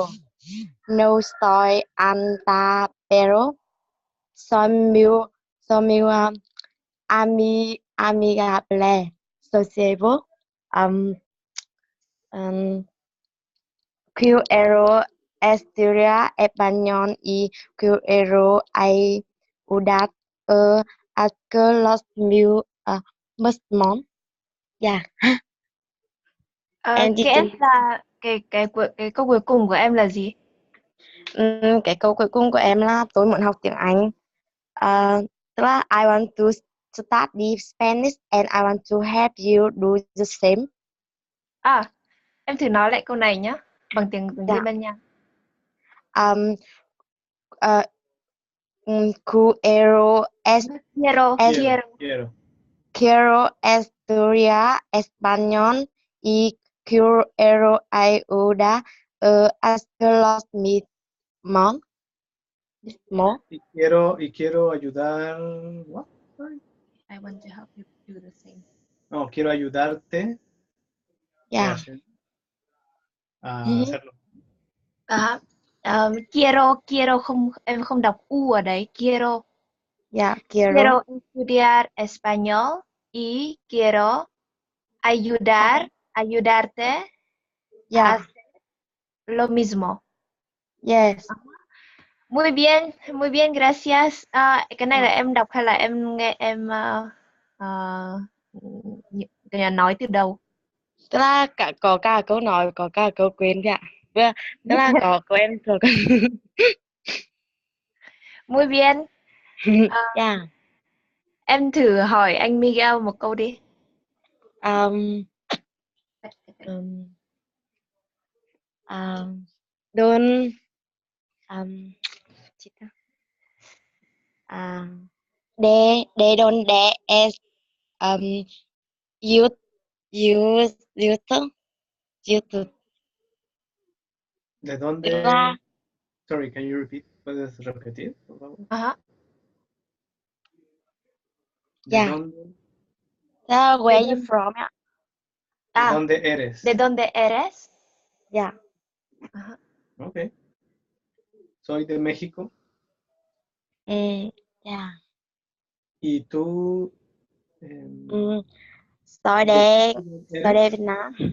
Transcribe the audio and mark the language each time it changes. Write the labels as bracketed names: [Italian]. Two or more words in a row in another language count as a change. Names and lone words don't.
[Spanish] No soy alta, pero soy muy amigable, sociable. Quiero estudiar español y quiero ayudar a que los mismos. [Vietnamese] Dạ. Cái câu cuối cùng của em là gì? Cái câu cuối cùng của em là tôi muốn học tiếng Anh. Tức là [English] I want to study Spanish and I want to help you do the same. [Vietnamese] Em thử nói lại câu này nhé, bằng tiếng Dạ. Tây Ban Nha. [Spanish] Quiero Quiero. estudiar español y quiero ayudar a los mismos. Y quiero ayudar. [English] What? I want to help you do the same. [Spanish] No, quiero ayudarte [English] Yeah. [Spanish] a hacerlo. [Vietnamese] Quiero không, em không đọc u ở đấy. [Spanish] Quiero Quiero. estudiar español y quiero ayudarte a hacer lo mismo. [English] Yes. [Spanish] Muy bien, gracias. [Vietnamese] Cái này là em đọc hay là em nghe em nói từ đầu? Tức là có cả câu nói, có cả câu quyền kìa. Tức là có câu em thuộc. [Spanish] Muy bien. [English] Yeah. [Vietnamese] Em thử hỏi anh Miguel một câu đi. Don't they don't dare as you [Spanish] ¿De dónde? [Vietnamese] Tức là [English] Sorry, can you repeat? [Spanish] ¿Puedes repetir, por favor? ¿De dónde? [English] Where you from? [Spanish] ¿De dónde eres? ¿De dónde eres? [English] Yeah. [Spanish] Okay. Soy de México. [English] Yeah. [Spanish] ¿Y tú? Soy de Việt Nam.